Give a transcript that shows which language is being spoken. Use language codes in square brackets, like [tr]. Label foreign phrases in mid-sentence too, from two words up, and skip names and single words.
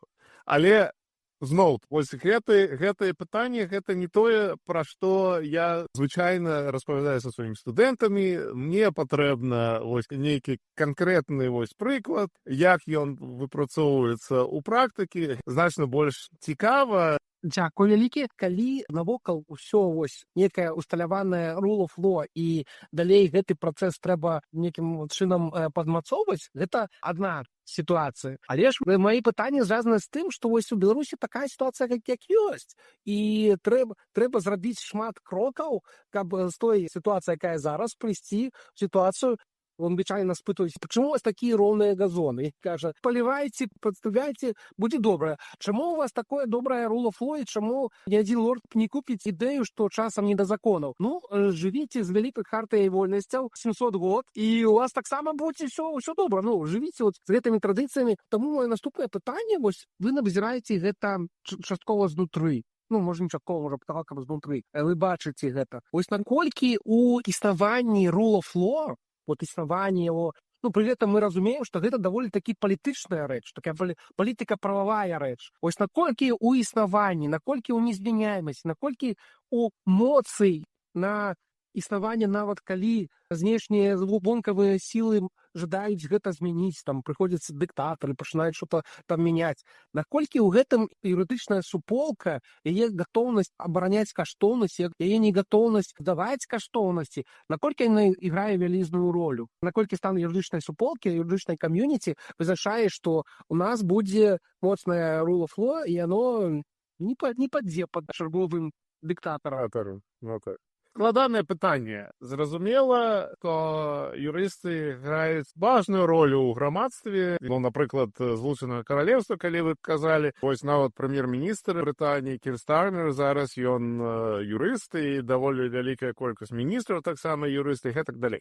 [be] Але зноў, вось гэтае пытанне, гэта не тое, пра што я звычайна распавядаю са сваімі студэнтамі. Мне патрэбна нейкі канкрэтны прыклад, як ён выпрацоўваецца ў практыкі. Значна больш цікава. Дзякуй вялікі. Калі навокал усё некае усталяванае [en] rule of law [be] і далей гэты працэс трэба нейкім чынам падмацоўваць, гэта адна сітуацыя. Але ж мои пытанні звязаны з тым, што у Беларусі такая сітуацыя, як ёсць. І трэба зрабіць шмат крокаў, каб з той сітуацыі, якая зараз, прыйсці ў сітуацыю. Он звычайно спытаюць, чаму у вас такія роўныя газоны? Кажа, палівайце, падставляйце, будзе добра. Чаму у вас такое добрае [en] rule of law, [be] і чаму ні адзін лорд не купіць ідэю, што часам не да законаў? Ну, жывіце з вялікай хартыяй вольнасцяў 700 год, і у вас таксама будзе ўсё добра. Ну, жывіце з гэтымі традыцыямі. Таму моё наступнае пытанне, вы назіраеце гэта часткова знутры. Ну, можа, не часткова, можа, цалкам знутры. Вы бачыце гэта. Наколькі у існаванні [en] rule of law, [be] існаванне яго, пры гэтым мы разумеем, што гэта даволі такі палітычная рэч, такая палітыка-прававая рэч. Наколькі ў існаванні, наколькі ў незмяняемасці, наколькі у моцы на існаванне, нават калі знешнія вонкавыя сілы жадаюць гэта змяніць, прыходзяць дыктатары, пачынаюць што-то там мяняць. Наколькі ў гэтым юрыдычная суполка, яе гатоўнасць абараняць каштоўнасць, яе негатоўнасць даваць каштоўнасці, наколькі яна іграе вялізную ролю? Наколькі стан юрыдычнай суполкі, юрыдычнай кам'юніці вызначае, што у нас будзе моцнае [en] rule of law, [be] і яно не падзе пад чарговым дыктатарам. Складанае пытанне. Зразумела, што юрысты граюць важную ролю ў грамадстве. Напрыклад, Злучанае Каралеўства, калі вы казалі, нават прэм'ер-міністр Брытаніі Кір Стармер, зараз ён юрыст, і даволі вялікая колькасць міністраў таксама юрысты, і гэтак далей.